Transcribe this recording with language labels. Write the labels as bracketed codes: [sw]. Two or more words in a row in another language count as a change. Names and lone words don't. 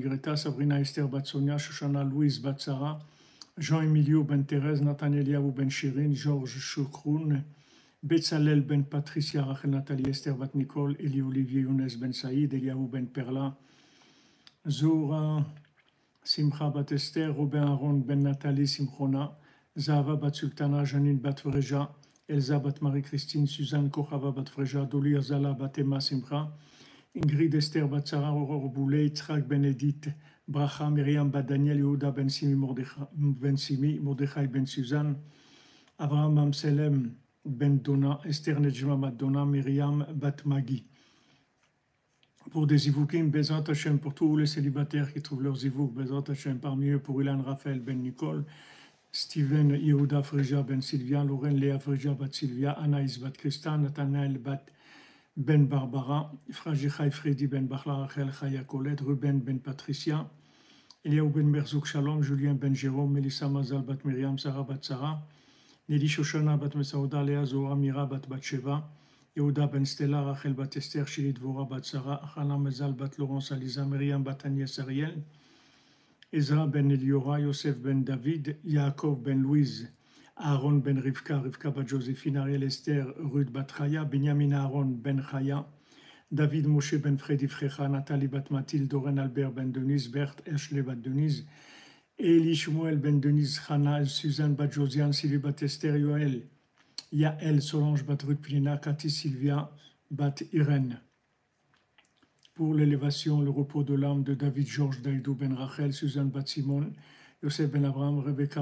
[fr] Greta, Sabrina Esther Bat Sonia, Shoshana Louise Bat Sarah, Jean-Emilio Ben Thérèse, Nathaniel Yaou Ben Shirin, Georges Choukroun, Betzalel Ben Patricia, Rachel Nathalie Esther Bat Nicole, Eli Olivier Younes Ben Saïd, Eliaou Ben Perla, Zora Simcha Bat Esther, Robin Aaron Ben Nathalie Simchona, Zahava Bat Sultana, Janine Bat Vreja, Elsa Bat Marie-Christine, Suzanne Kochava Bat Vreja, Dolir Zala Bat Emma Simcha, Ingrid Esther Batsara, Aurore Boulet, Yitzhak Ben Edith, Bracha, Myriam Bat Daniel, Yehuda Ben Simi, Mordechai Ben Suzanne, Avraham Amselem Ben Dona, Esther Nejma Bat Dona, Myriam Bat Magi. Pour des Zivoukim, [he] Bezrat Hashem, [fr] pour tous les célibataires qui trouvent leurs Zivouk, [he] Bezrat Hashem, [fr] parmi eux pour Ilan Raphaël Ben Nicole, Steven Yehuda Frija Ben Sylvia, Lauren Léa Frija Bat Sylvia, Anaïs Bat Christa, Nathanaël Bat Ben Barbara, Frajichai Freddy Ben Bachla Rachel Chaya Colette, Ruben Ben Patricia, Eliaou Ben Merzouk Shalom, Julien Ben Jérôme, Melissa Mazal Bat Myriam, Sarah Bat Sarah, Nelly Shoshana Bat Mesauda, Léa Zohar Mira Bat Batsheva, Yehuda Ben Stella, Rachel Bat Esther, Shili Dvora Bat Sarah, Hana Mezal Bat Laurence Aliza, Myriam Bat Agnès Ariel, Ezra Ben Eliora, Yosef Ben David, Yaakov Ben Louise, Aaron Ben Rivka, Rivka Bat Joséphine, Ariel Esther, Ruth Bat Chaya, Benjamin Aaron Ben Chaya, David Moshe Ben Freddy Frecha, Nathalie Bat Mathilde, Doren Albert Ben Denise, Berthe Ashley Bat Denise, Eli Shmuel Ben Denise, Hana, Suzanne Bat Josiane, Sylvie Bat Esther, Yoel, Yael Solange Bat Ruth Plina, Cathy Sylvia Bat Irène. Pour l'élévation, le repos de l'âme de David Georges Daïdou Ben Rachel, Suzanne Bat Simon, Yosef Ben Abraham, Rebecca